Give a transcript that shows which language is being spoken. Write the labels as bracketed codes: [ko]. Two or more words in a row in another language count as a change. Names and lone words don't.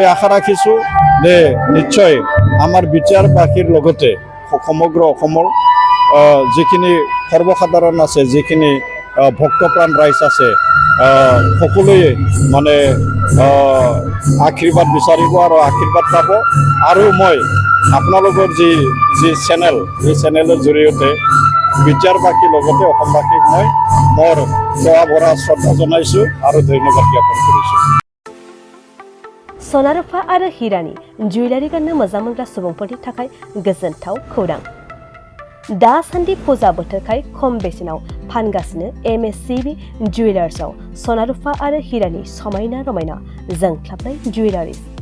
[as] আশা ৰাখিছোঁ যে নিশ্চয় আমাৰ বিটিআৰবাসীৰ লগতে সমগ্ৰ অসমৰ যিখিনি সৰ্বসাধাৰণ আছে যিখিনি ভক্তপ্ৰাণ ৰাইজ আছে সকলোৱে মানে আশীৰ্বাদ বিচাৰিব আৰু আশীৰ্বাদ পাব আৰু মই আপোনালোকৰ যি চেনেল এই চেনেলৰ জৰিয়তে বিটিআৰবাসীৰ লগতে অসমবাসীক মই মোৰ সেৱা ভৰা শ্ৰদ্ধা জনাইছোঁ আৰু ধন্যবাদ জ্ঞাপন কৰিছোঁ [brx] सनारुफा आरो हिरानि जुवेलारि गाननो मोजां मोनग्रा सुबुंफोरनि थाखाय गोजोनथाव खौरां दासान्दि फुजा बोथोरखाय खम बेसेनाव फानगासिनो MSCB जुवेलार्सआव सनारुफा आरो हिरानि समायना रमायना जोंख्लाबनाय जुवेलारिज